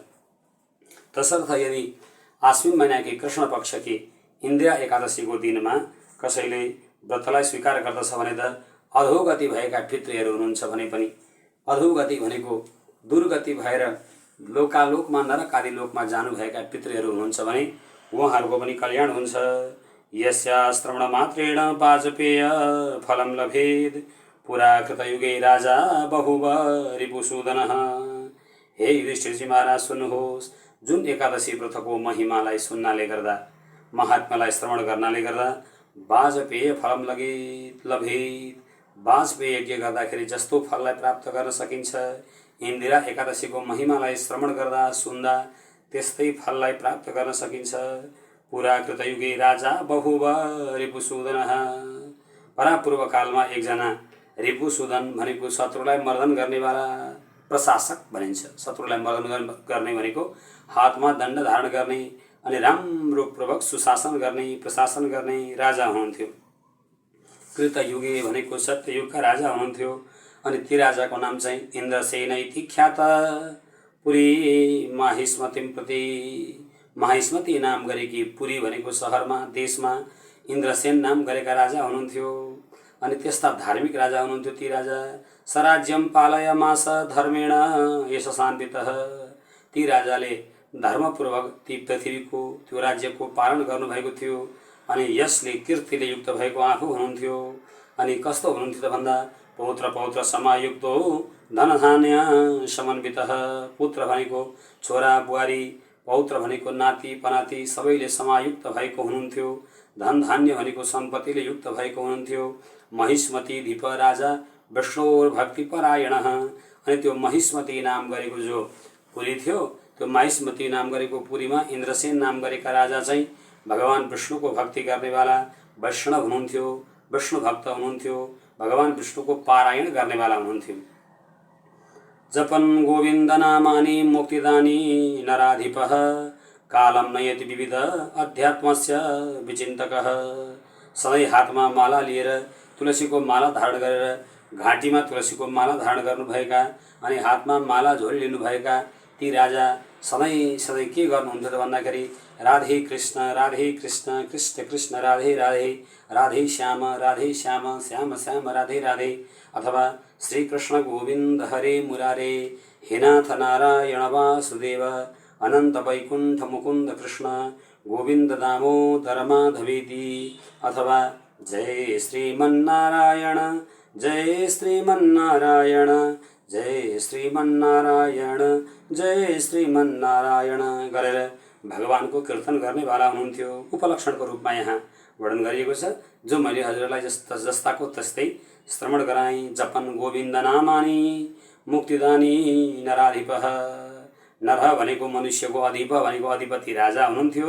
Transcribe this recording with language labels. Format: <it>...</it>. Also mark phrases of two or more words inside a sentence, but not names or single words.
<ne>तसर्थ यदि आश्विन महिनाकी कृष्ण पक्षकी इन्दिरा एकादशीको दिनमा कसैले व्रतलाई स्वीकार गर्दछ भने त अधोगति भएका पितृहरू हुनुहुन्छ भने पनि, अधोगति भनेको दुर्गति भएर लोकालोकमा, नरक आदि लोकमा जानुभएका पितृहरू हुनुहुन्छ भने उहाँहरूको पनि कल्याण हुन्छ।</ne> <sa>यस्याश्रवण मात्रेण वाजपेय फलम लभेद पुरा कृतयुगे राजा बहुव रिपुसूदनः।</sa> <ne>हे युधिष्ठिरजी महाराज सुन्नुहोस्, जुन एकादशी व्रतको महिमालाई सुन्नाले गर्दा, महात्मालाई श्रवण गर्नाले गर्दा</ne> <sa>वाजपेय फलम लभेद,</sa> <ne>वाजपेय यज्ञ गर्दाखेरि जस्तो फललाई प्राप्त गर्न सकिन्छ, इन्दिरा एकादशीको महिमालाई श्रवण गर्दा सुन्दा त्यस्तै फललाई प्राप्त गर्न सकिन्छ।</ne> <sa>पुरा कृतयुगे राजा बहुव रिपुसूदनः।</sa> <ne>परापूर्व कालमा एकजना रिपुसूदन भनेको शत्रुलाई मर्दन गर्नेवाला प्रशासक भनिन्छ। शत्रुलाई मर्दन गर्ने भनेको हातमा दण्ड धारण गर्ने अनि राम्रो पूर्वक सुशासन गर्ने, प्रशासन गर्ने राजा हुनुहुन्थ्यो। कृतयुगे भनेको सत्ययुगका राजा हुनुहुन्थ्यो। अनि ती राजाको नाम चाहिँ</ne> <sa>इन्द्रसेन इति ख्यात। पुरी माहिष्मतिम प्रति,</sa> <ne>माहिष्मती नाम गरेकी पुरी भनेको सहरमा, देशमा इन्द्रसेन नाम गरेका राजा हुनुहुन्थ्यो। अनि त्यस्ता धार्मिक राजा हुनुहुन्थ्यो ती राजा।</ne> <sa>सराज्यम पालयमास धर्मेण यशसान्वितः।</sa> <ne>ती राजाले धर्मपूर्वक ती पृथ्वीको, त्यो राज्यको पालन गर्नुभएको थियो। अनि यसले कीर्तिले युक्त भएको आफू हुनुहुन्थ्यो। अनि कस्तो हुनुहुन्थ्यो त भन्दा</ne> <sa>पौत्र पौत्र समायुक्तो धनधान्य समन्वितः।</sa> <ne>पुत्र भनेको छोरा बुहारी, पौत्र भनेको नाति पनाति सबैले समायुक्त भएको हुनुहुन्थ्यो। धन धान्य भनेको सम्पत्तिले युक्त भएको हुनुहुन्थ्यो।</ne> <sa>महिष्मती धिप राजा विष्णुर भक्तिपरायणः।</sa> <ne>अनि त्यो महिष्मती नाम गरेको जो पुरी थियो, त्यो महिष्मती नाम गरेको पुरीमा इन्द्रसेन नाम गरेका राजा चाहिँ भगवान विष्णुको भक्ति गर्नेवाला वैष्णव हुनुहुन्थ्यो, विष्णु भक्त हुनुहुन्थ्यो, भगवान विष्णुको पारायण गर्नेवाला हुनुहुन्थ्यो।</ne> <sa>जपन गोविन्द नामानि मुक्तिदानी नराधिपः कालम नयति विविध अध्यात्मस्य विचिन्तकः।</sa> <ne>सधैँ हातमा माला लिएर तुलसीको माला धारण गरेर घाँटीमा तुलसीको माला धारण गर्नुभएका अनि हातमा माला झोली लिनुभएका ती राजा सधैँ के गर्नुहुन्थ्यो त भन्दाखेरि राधे कृष्ण कृष्ण कृष्ण राधे राधे, राधे श्याम श्याम श्याम राधे राधे, अथवा</ne> <sa>श्री कृष्ण गोविंद हरे मुरारे, हे नाथ नारायण वासुदेव, अनंत वैकुंठ मुकुंद कृष्ण गोविंद दामोदर माधवेति,</sa> <ne>अथवा जय श्रीमन्नारायण जय श्रीमन्नारायण जय श्रीमन्नारायण जय श्रीमन्नारायण गरेर भगवानको कीर्तन गर्नेवाला हुनुहुन्थ्यो। उपलक्षणको रूपमा यहाँ वर्णन गरिएको छ, जो मैले हजुरलाई जस्ताको तस्तै श्रवण गराई</ne> <sa>जपन गोविन्द नामानी मुक्तिदानी नराधिपः।</sa> <ne>नरह भनेको मनुष्यको अधिप भनेको अधिपति राजा हुनुहुन्थ्यो।</ne>